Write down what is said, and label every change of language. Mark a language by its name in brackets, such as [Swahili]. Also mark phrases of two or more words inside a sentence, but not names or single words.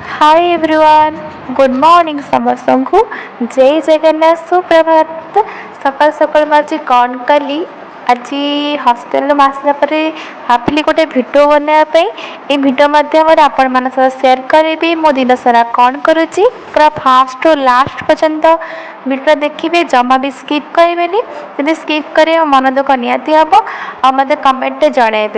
[English] Hi everyone, good morning [Odia] ସମସ୍ତଙ୍କୁ ଜୟ ଜଗନ୍ନାଥ ସୁପ୍ରଭାତ। ସକାଳ ସକାଳ ମୁଁ ଆଜି କ'ଣ କଲି, ଆଜି ହଷ୍ଟେଲରୁ ଆସିଲା ପରେ ଭାବିଲି ଗୋଟେ ଭିଡ଼ିଓ ବନେଇବା ପାଇଁ। এই ଭିଡ଼ିଓ ମାଧ୍ୟମରେ ଆପଣମାନଙ୍କ ସହ ସେୟାର କରିବି ମୋ ଦିନ ସାରା କ'ଣ କରୁଛି। ପୁରା ଫାଷ୍ଟରୁ ଲାଷ୍ଟ ପର୍ଯ୍ୟନ୍ତ ଭିଡ଼ିଓ ଦେଖିବେ, ଜମା ବି ସ୍କିପ୍ କରିବେନି। ଯଦି ସ୍କିପ୍ କରିବେ ମନ ଦୁଃଖ ନିହାତି ହେବ ଆଉ ମୋତେ କମେଣ୍ଟରେ ଜଣାଇବେ।